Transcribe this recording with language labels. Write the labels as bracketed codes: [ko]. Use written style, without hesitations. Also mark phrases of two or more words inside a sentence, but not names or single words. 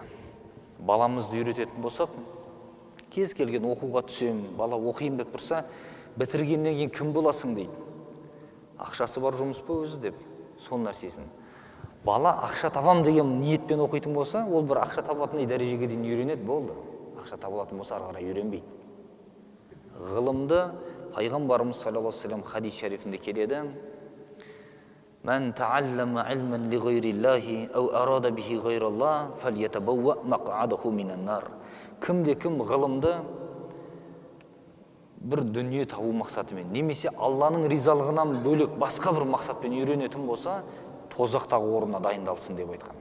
[kk] Баламызды үйрететін болсақ, кез келген оқуға түсем, бала оқиын деп тұрса, бітіргеннен кейін кім боласың дейді. Ақшасы бар жұмыс па өзі деп, сол нәрсесін. Бала ақша табам деген ниетпен оқитын болса, ол бір ақша табатындай дәрежеге дейін үйренеді, болды. Ақша табылатын болса, ары қарай үйренбейді. Ғылымды Пайғамбарымыз [ar] صلى الله عليه وسلم [kk] хадис шарифінде келеді. [ar] من تعلم علما لغير الله أو أراد به غير الله فليتبوأ مقعده من النار. [kk] Кім-де-кім ғылымды бір дүние табу мақсатымен, немесе Алланың ризалығынан бөлек басқа бір мақсатпен үйренетін болса, тозақтағы орнына дайындалсын деп айтқан.